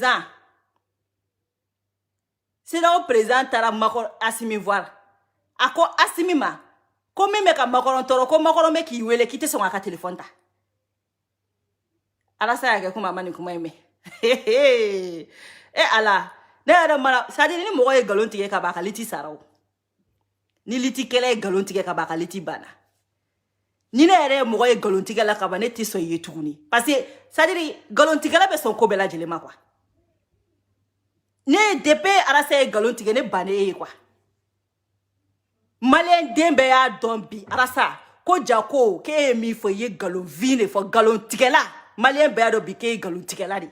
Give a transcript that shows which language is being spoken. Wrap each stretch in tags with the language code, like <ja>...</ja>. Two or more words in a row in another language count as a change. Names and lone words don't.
<bm>président taara Macron Asimi voir a ko Asimi ma ko min bɛ ka Macron tɔɔrɔ ko Macron bɛ k'i wele k'i tɛ sɔn k'a ka téléphone ta Arasa y'a kɛ kuma a ma nin kuma in mɛn Ala ne yɛrɛ mana</bm> <fr>c'est-à-dire</fr> <bm>ni mɔgɔ ye nkalon tigɛ ka ban a ka liti sara o ni litikɛla ye nkalon tigɛ ka ban a ka liti banna ni ne yɛrɛ ye mɔgɔ ye nkalon tigɛ la ka ban ne tɛ sɔn i ye tuguni</bm> <fr>parce que c'est-à-dire</fr> <bm>nkalon tigɛla bɛ sɔn ko bɛɛ lajɛlen ma quoi ne depuis Arasa ye nkalon tigɛ ne bannen e ye quoi malien den bɛɛ y'a dɔn bi Arasa ko ja ko k'e ye min fɔ i ye nkalon vin de fɔ nkalon tigɛla malien bɛɛ y'a dɔn bi k'e ye nkalon tigɛla de</bm>